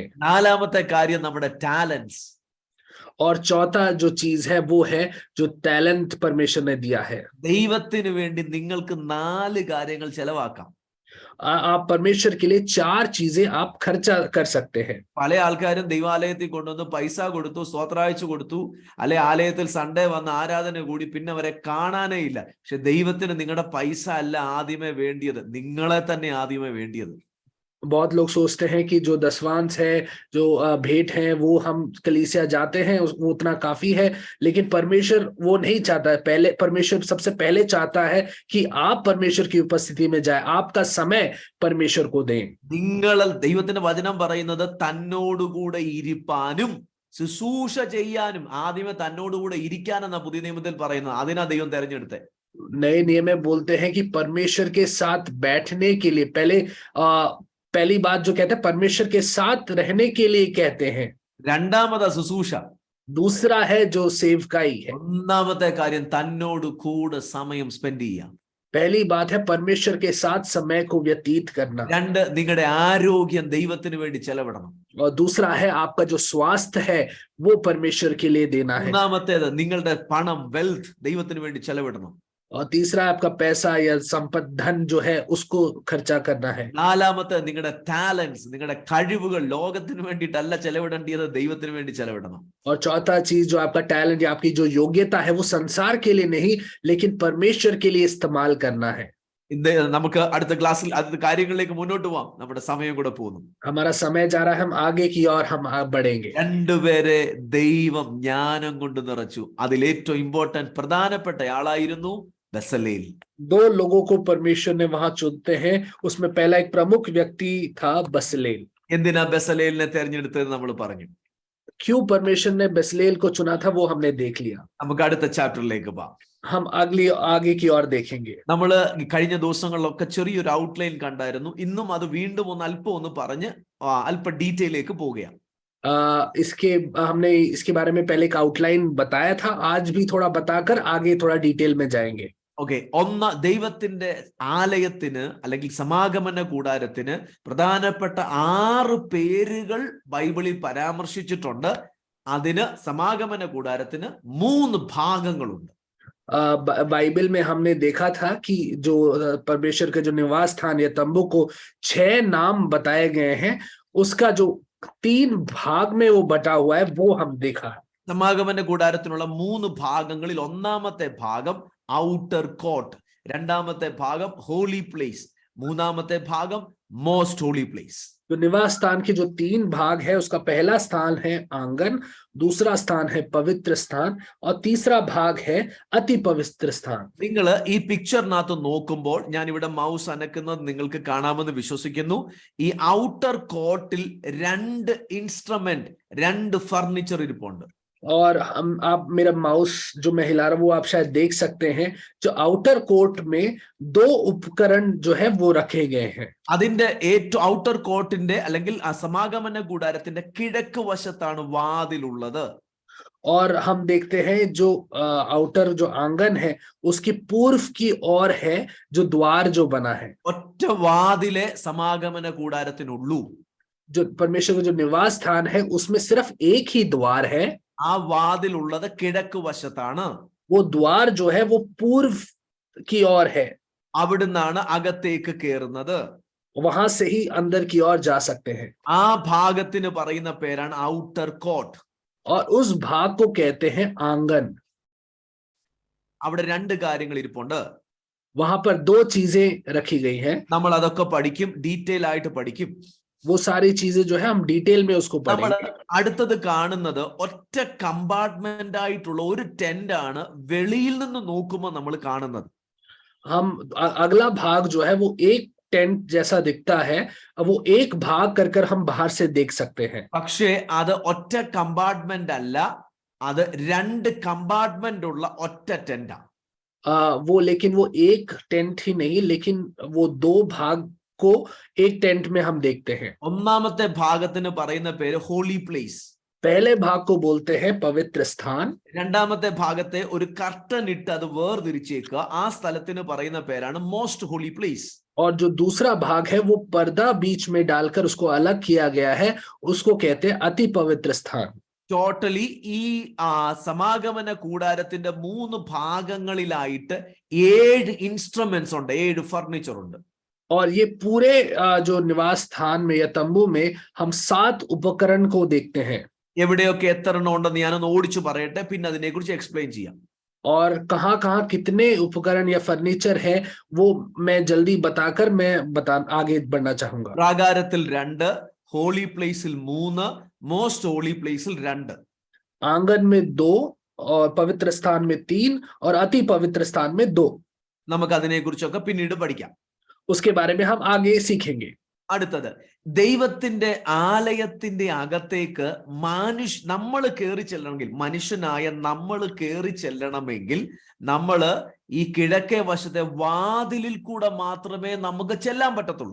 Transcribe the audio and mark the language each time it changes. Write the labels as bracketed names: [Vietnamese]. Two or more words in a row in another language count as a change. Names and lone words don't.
[Malayalam] നാലാമത്തെ കാര്യം നമ്മുടെ ടാലൻറ്റ്സ്. [Hindi] और चौथा जो चीज है वो है जो टैलेंट परमेश्वर ने दिया है. [Malayalam] ദൈവത്തിന് വേണ്ടി നിങ്ങൾക്ക് 4 കാര്യങ്ങൾ ചെലവാക്കാം. [Hindi] आप परमेश्वर के लिए 4 चीजें आप खर्चा कर सकते हैं. [Malayalam] പല ആൾക്കാരും ദൈവാലയത്തിൽ കൊണ്ടുവന്ന് പൈസ കൊടുത്തു, സ്തോത്രാഴ്ച കൊടുത്തു, അല്ലെ ആലയത്തിൽ സൺഡേ വന്ന് ആരാധന കൂടി, പിന്നെ അവരെ കാണാനേ ഇല്ല. പക്ഷെ ദൈവത്തിന് നിങ്ങളുടെ പൈസ അല്ല ആദ്യമേ വേണ്ടിയത്, നിങ്ങളെ തന്നെ ആദ്യമേ വേണ്ടിയത്. [Hindi] बहुत लोग सोचते हैं कि जो दसवांश है, जो भेंट है, वो हम कलीसिया जाते हैं वो उतना काफी है. लेकिन परमेश्वर वो नहीं चाहता है. पहले परमेश्वर सबसे पहले चाहता है कि आप परमेश्वर की उपस्थिति में जाए, आपका समय परमेश्वर को दें. [Malayalam] നിങ്ങൾ ദൈവത്തിന്റെ വചനം പറയുന്നത് തന്നോടുകൂടെ ഇരിപ്പാനും ശുശ്രൂഷ ചെയ്യാനും. ആദ്യമേ തന്നോടുകൂടെ ഇരിക്കാനെന്ന പുതിയ നിയമത്തിൽ പറയുന്നത്. അതിനാ ദൈവം തെരഞ്ഞെടുത്തത്. [Hindi] नए नियम में बोलते हैं कि परमेश्वर के साथ बैठने के लिए पहली बात जो कहते हैं परमेश्वर के साथ रहने के लिए कहते हैं. [Malayalam] രണ്ടാമത് ശുശ്രൂഷ. [Hindi] दूसरा है जो सेवकाई है. [Malayalam] ഒന്നാമത്തെ കാര്യം തന്നോട് കൂടെ സമയം സ്പെൻഡ് ചെയ്യാം. [Hindi] पहली बात है परमेश्वर के साथ समय को व्यतीत करना. [Malayalam] രണ്ട്, നിങ്ങളുടെ ആരോഗ്യം ദൈവത്തിന് വേണ്ടി ചെലവിടണം. [Hindi] और दूसरा है आपका जो स्वास्थ्य है वो परमेश्वर के लिए देना है. [Malayalam] മൂന്നാമത്തേത് നിങ്ങളുടെ പണം, വെൽത്ത് ദൈവത്തിന് വേണ്ടി ചെലവിടണം. [Hindi] और तीसरा आपका पैसा या संपत्ति, धन जो है उसको खर्चा करना है. [Malayalam] നാലാമത്തെ നിങ്ങളുടെ ടാലൻറ്റ്സ്, നിങ്ങളുടെ കഴിവുകൾ ലോകത്തിന് വേണ്ടിയിട്ടല്ല ചെലവിടേണ്ടത്, ദൈവത്തിന് വേണ്ടി ചെലവിടണം. [Hindi] और चौथा चीज जो आपका टैलेंट या आपकी जो योग्यता है वो संसार के लिए नहीं लेकिन परमेश्वर के लिए इस्तेमाल करना है. [Malayalam] ഇന്ന് നമുക്ക് അടുത്ത ക്ലാസ്സിൽ അടുത്ത കാര്യങ്ങളിലേക്ക് മുന്നോട്ട് പോവാം. നമ്മുടെ സമയം കൂടെ പോകുന്നു. [Hindi] हमारा समय जा रहा है, हम आगे की ओर हम बढ़ेंगे. [Malayalam] രണ്ടുപേരെ ദൈവം ജ്ഞാനം കൊണ്ട് നിറച്ചു. അതിൽ ഏറ്റവും ഇമ്പോർട്ടന്റ് പ്രധാനപ്പെട്ട ആളായിരുന്നു ബസലേൽ. [Hindi] 2 लोगों को परमेश्वर ने वहां चुनते हैं. उसमें पहला एक प्रमुख व्यक्ति था बसलेल. [Malayalam] എന്തിനാ ബസലേലിനെ തെരഞ്ഞെടുത്തത് നമ്മൾ പറഞ്ഞു. [Hindi] क्यों परमेश्वर ने बसलेल को चुना था वो हमने देख लिया. [Malayalam] നമുക്ക് അടുത്ത ചാപ്റ്ററിലേക്ക് പോവാം. [Hindi] हम आगे की ओर देखेंगे. [Malayalam] നമ്മൾ കഴിഞ്ഞ ദിവസങ്ങളിലൊക്കെ ചെറിയൊരു ഔട്ട്ലൈൻ കണ്ടായിരുന്നു. ഇന്നും അത് വീണ്ടും അല്പം ഒന്ന് പറഞ്ഞ് അല്പ ഡീറ്റെയിലേക്ക് പോവുകയാണ്. [Hindi] हमने इसके बारे में पहले एक आउटलाइन बताया था. आज भी थोड़ा बताकर आगे थोड़ा डिटेल में जाएंगे. [Malayalam] ഓക്കെ, ദൈവത്തിന്റെ ആലയത്തിന് അല്ലെങ്കിൽ സമാഗമന കൂടാരത്തിന് പ്രധാനപ്പെട്ട 6 പേരുകൾ ബൈബിളിൽ പരാമർശിച്ചിട്ടുണ്ട്. അതിന് സമാഗമന കൂടാരത്തിന് 3 ഭാഗങ്ങളുണ്ട്. [Hindi] बाइबल में हमने देखा था कि जो परमेश्वर के जो निवास स्थान या तंबू को 6 नाम बताए गए हैं, उसका जो 3 भाग में वो बटा हुआ है वो हम देखा. [Malayalam] സമാഗമന കൂടാരത്തിനുള്ള 3 ഭാഗങ്ങളിൽ ഒന്നാമത്തെ ഭാഗം [English] outer court, [Malayalam] രണ്ടാമത്തെ ഭാഗം [English] holy place, [Malayalam] മൂന്നാമത്തെ ഭാഗം [English] most holy place. [Hindi] जो निवास स्थान के जो 3 भाग है उसका पहला स्थान है आंगन, दूसरा स्थान है पवित्र स्थान और तीसरा भाग है अति पवित्र स्थान. [Malayalam] നിങ്ങൾ ഈ പിക്ചറിനകത്ത് നോക്കുമ്പോൾ ഞാൻ ഇവിടെ മൗസ് അനക്കുന്നത് നിങ്ങൾക്ക് കാണാമെന്ന് വിശ്വസിക്കുന്നു. ഈ [English] outer courtil [Malayalam] 2 ഇൻസ്ട്രുമെന്റ്, 2 ഫർണിച്ചർ ഇരിപ്പുണ്ട്. [Hindi] और आप मेरा माउस जो मैं हिला रहा हूं वो आप शायद देख सकते हैं. जो [English] outer court [Hindi] में 2 उपकरण जो है वो रखे गए हैं. [Malayalam] അതിന്റെ ഏറ്റവും [English] outer courtinte [Malayalam] അല്ലെങ്കിൽ സമാഗമന കൂടാരത്തിന്റെ കിഴക്ക് വശത്താണ് വാതിലുള്ളത്. [Hindi] और हम देखते हैं जो आउटर जो आंगन है उसकी पूर्व की ओर है जो द्वार जो बना है. [Malayalam] ഒറ്റ വാതിലെ സമാഗമന കൂടാരത്തിനുള്ളൂ. [Hindi] जो परमेश्वर का जो निवास स्थान है उसमें सिर्फ एक ही द्वार है. [Malayalam] ആ വാതിലുള്ളത് കിഴക്ക് വശത്താണ്. [Hindi] वो द्वार जो है वो पूर्व की ओर है. [Malayalam] അവിടുന്നാണ് അകത്തേക്ക് കയറുന്നത്. [Hindi] वहां से ही अंदर की ओर जा सकते हैं। [Malayalam] ആ ഭാഗത്തിന് പറയുന്ന പേരാണ് [English] outer court. [Hindi] और उस भाग को कहते हैं आंगन। [Malayalam] അവിടെ രണ്ട് കാര്യങ്ങൾ ഇരിപ്പുണ്ട്. [Hindi] वहां पर दो चीजें रखी गई हैं। [Malayalam] നമ്മൾ അതൊക്കെ പഠിക്കും, ഡീറ്റെയിൽ ആയിട്ട് പഠിക്കും. [Hindi] वो सारी चीजें जो है हम डिटेल में उसको [Malayalam] നമ്മൾ [Hindi] पढ़ेंगे। [Malayalam] അടുത്തത് കാണുന്നത് ഒറ്റ കമ്പാർട്ട്മെന്റ് ആയിട്ടുള്ള ഒരു ടെന്റ് ആണ് വെളിയിൽ നിന്ന് നോക്കുമ്പോൾ നമ്മൾ കാണുന്നത്. [Hindi] हम अगला भाग जो है वो एक टेंट जैसा दिखता है, वो एक भाग कर कर हम बाहर से देख सकते हैं। [Malayalam] പക്ഷേ അത് ഒറ്റ കമ്പാർട്ട്മെന്റ് അല്ല, അത് രണ്ട് കമ്പാർട്ട്മെന്റ് ഉള്ള ഒറ്റ ടെന്റാ. [Hindi] वो लेकिन वो एक टेंट ही नहीं, लेकिन वो दो भाग को एक टेंट में हम देखते हैं। [Malayalam] ഒന്നാമത്തെ ഭാഗത്തിന് പറയുന്ന പേര് [English] holy place. [Hindi] पहले भाग को बोलते हैं पवित्र स्थान। [Malayalam] രണ്ടാമത്തെ ഭാഗത്തെ ഒരു കർട്ടൻ ഇട്ട് അത് വേർതിരിച്ചേക്കുക, ആ സ്ഥലത്തിന് പറയുന്ന പേരാണ് [English] most holy place. [Hindi] और जो दूसरा भाग है वो पर्दा बीच में डालकर उसको अलग किया गया है, उसको कहते हैं अति पवित्र स्थान। [Malayalam] ടോട്ടലി ഈ സമാഗമന കൂടാരത്തിന്റെ 3 ഭാഗങ്ങളിലായിട്ട് 7 ഇൻസ്ട്രുമെന്റ്സ് ഉണ്ട്, 7 ഫർണിച്ചർ ഉണ്ട്. [Hindi] और ये पूरे जो निवास स्थान में या तंबू में हम 7 उपकरण को देखते हैं। [Malayalam] എവിടെയൊക്കെ എത്ര എണ്ണം ഉണ്ടെന്ന് ഞാനൊന്ന് ഓടിച്ചു പറയട്ടെ, പിന്നെ അതിനെക്കുറിച്ച് എക്സ്പ്ലെയിൻ ചെയ്യാം. [Hindi] और कहाँ कहाँ कितने उपकरण या फर्नीचर है वो मैं जल्दी बताकर आगे बढ़ना चाहूंगा। [Malayalam] പ്രാകാരത്തിൽ 2, [English] holy placeil [Malayalam] 3, [English] most holy placeil [Malayalam] 2. [Hindi] आंगन में 2 और पवित्र स्थान में 3 और अति पवित्र स्थान में 2। [Malayalam] നമുക്ക് അതിനെക്കുറിച്ചൊക്കെ പിന്നീട് പഠിക്കാം. [Hindi] उसके बारे में हम आगे सीखेंगे। [Malayalam] അടുത്തത്, ദൈവത്തിന്റെ ആലയത്തിന്റെ അകത്തേക്ക് നമ്മൾ കയറി ചെല്ലണമെങ്കിൽ, മനുഷ്യനായ നമ്മൾ കയറി ചെല്ലണമെങ്കിൽ നമ്മൾ ഈ കിഴക്കേ വശത്തെ വാതിലിൽ കൂടെ മാത്രമേ നമുക്ക് ചെല്ലാൻ പറ്റത്തുള്ളൂ.